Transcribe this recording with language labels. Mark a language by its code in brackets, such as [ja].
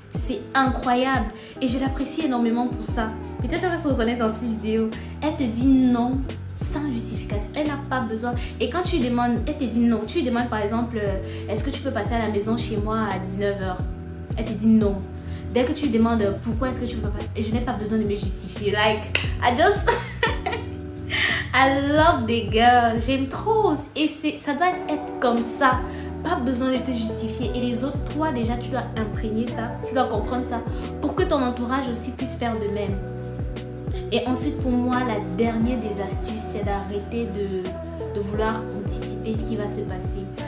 [fr] C'est incroyable et je l'apprécie énormément pour ça. Peut-être elle va se reconnaître dans cette vidéo. Elle te dit non sans justification. Elle n'a pas besoin. Et quand tu lui demandes, elle te dit non. Tu lui demandes par exemple, est-ce que tu peux passer à la maison chez moi à 19h? Elle te dit non. Dès que tu lui demandes pourquoi est-ce que tu peux pas, et je n'ai pas besoin de me justifier. [en] Like, I just I love the girl. [fr] J'aime trop. Et ça doit être comme ça. Pas besoin de te justifier. Et les autres, toi déjà, tu dois imprégner ça. Tu dois comprendre ça. Pour que ton entourage aussi puisse faire de même. Et ensuite, pour moi, la dernière des astuces, c'est d'arrêter de vouloir anticiper ce qui va se passer.